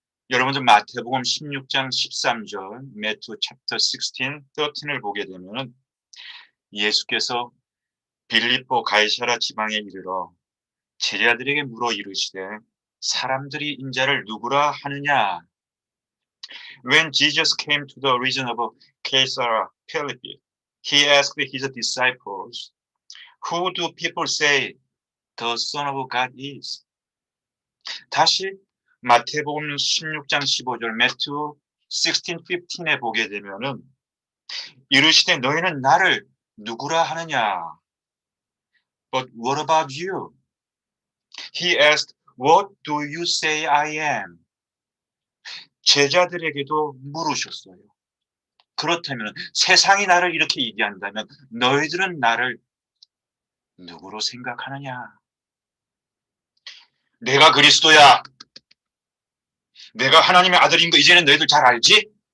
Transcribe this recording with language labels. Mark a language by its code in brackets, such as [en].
[ko] 여러분들 마태복음 16장 13절, [en] Matthew chapter 16, 13 [ko] 을 보게 되면 예수께서 빌립보 가이사라 지방에 이르러 제자들에게 물어 이르시되 사람들이 인자를 누구라 하느냐? [en] When Jesus came to the region of Caesarea Philippi, he asked his disciples, Who do people say the Son of God is? [ko] 다시 마태복음 16장 15절, [en] Matthew 16:15 [ko] 에 보게 되면은 이르시되 너희는 나를 누구라 하느냐? [en] But what about you? He asked, What do you say I am? [ko] 제자들에게도 물으셨어요. 그렇다면 세상이 나를 이렇게 얘기한다면 너희들은 나를 누구로 생각하느냐? 내가 그리스도야. 내가 하나님의 아들인 거 이제는 너희들 잘 알지?